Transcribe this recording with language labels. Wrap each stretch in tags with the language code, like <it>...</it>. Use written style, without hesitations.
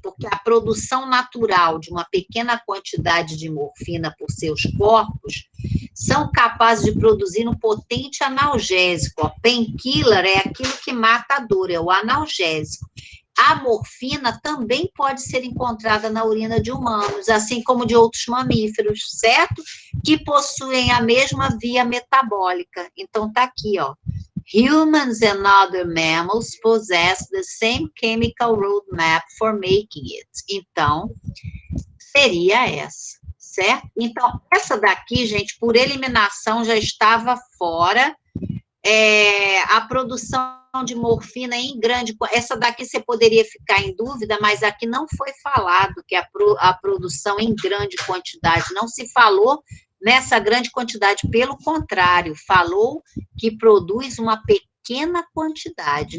<pt>Porque a produção natural de uma pequena quantidade de morfina por seus corpos são capazes de produzir um potente analgésico. Painkiller é aquilo que mata a dor, é o analgésico. A morfina também pode ser encontrada na urina de humanos, assim como de outros mamíferos, certo? Que possuem a mesma via metabólica. Então, tá aqui, ó.</pt> <en>Humans and other mammals possess the same chemical roadmap for making it.</en> <pt>Então, seria essa, certo? Então, essa daqui, gente, por eliminação já estava fora. A produção de morfina em grande... Essa daqui você poderia ficar em dúvida, mas aqui não foi falado que a produção em grande quantidade, não se falou nessa grande quantidade, pelo contrário, falou que produz uma pequena quantidade.</pt>